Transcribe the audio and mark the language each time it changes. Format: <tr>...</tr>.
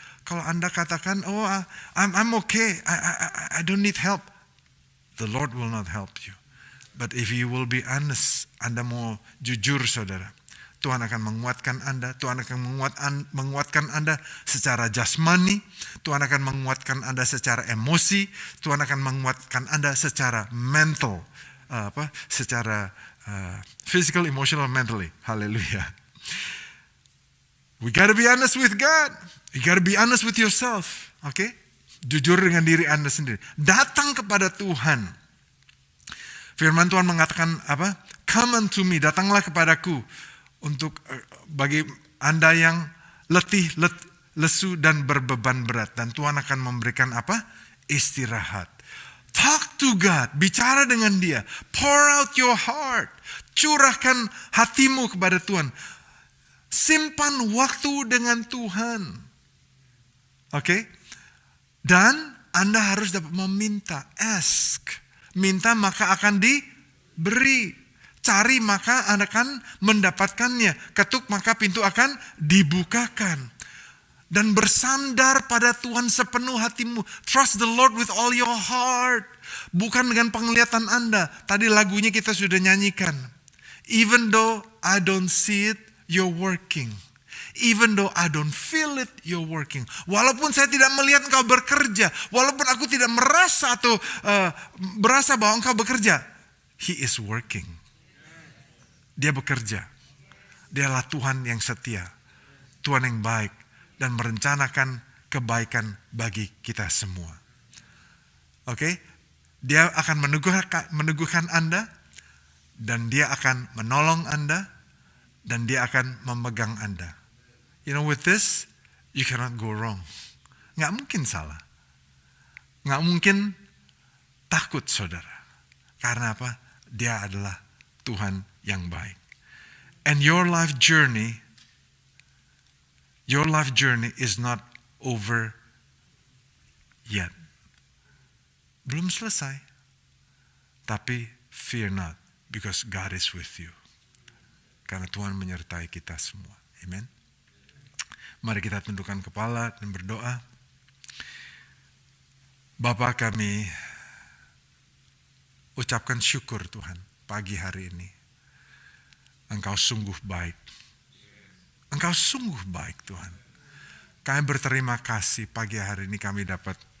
<id>Kalau Anda katakan,</id> <en>oh I'm okay, I don't need help. The Lord will not help you. But if you will be honest,</en> <id>Anda mau jujur saudara. Tuhan akan menguatkan Anda. Tuhan akan menguatkan Anda secara jasmani. Tuhan akan menguatkan Anda secara emosi. Tuhan akan menguatkan Anda secara mental.</id> <en>Secara physical, emotional, mentally. Haleluya. We gotta be honest with God. You gotta be honest with yourself. Okay?</en> <id>Jujur dengan diri Anda sendiri. Datang kepada Tuhan. Firman Tuhan mengatakan apa?</id> <en>Come unto me,</en> <id>datanglah kepadaku. Untuk bagi Anda yang letih, lesu dan berbeban berat. Dan Tuhan akan memberikan apa? Istirahat.</id> <en>Talk to God.</en> <id>Bicara dengan Dia.</id> <en>Pour out your heart.</en> <id>Curahkan hatimu kepada Tuhan. Simpan waktu dengan Tuhan. Oke? Dan Anda harus dapat meminta. Ask. Minta maka akan diberi. Cari maka Anda akan mendapatkannya. Ketuk maka pintu akan dibukakan. Dan bersandar pada Tuhan sepenuh hatimu.</id> <en>Trust the Lord with all your heart.</en> <id>Bukan dengan penglihatan Anda. Tadi lagunya kita sudah nyanyikan.</id> <en>Even though I don't see it, you're working. Even though I don't feel it, you're working.</en> <id>Walaupun saya tidak melihat engkau bekerja. Walaupun aku tidak merasa atau berasa bahwa engkau bekerja.</id> <en>He is working.</en> <id>Dia bekerja. Dialah Tuhan yang setia. Tuhan yang baik. Dan merencanakan kebaikan bagi kita semua. Oke? Dia akan meneguhkan Anda. Dan dia akan menolong Anda. Dan dia akan memegang Anda.</id> <en>You know, with this, you cannot go wrong.</en> <id>Nggak mungkin salah. Nggak mungkin takut saudara. Karena apa? Dia adalah Tuhan yang baik.</id> <en>And your life journey is not over yet.</en> <id>Belum selesai.</id> <en>Tapi fear not, because God is with you.</en> <id>Karena Tuhan menyertai kita semua. Amen. Mari kita tundukkan kepala dan berdoa. Bapa, kami ucapkan syukur Tuhan pagi hari ini. Engkau sungguh baik. Engkau sungguh baik Tuhan. Kami berterima kasih pagi hari ini kami dapat</id>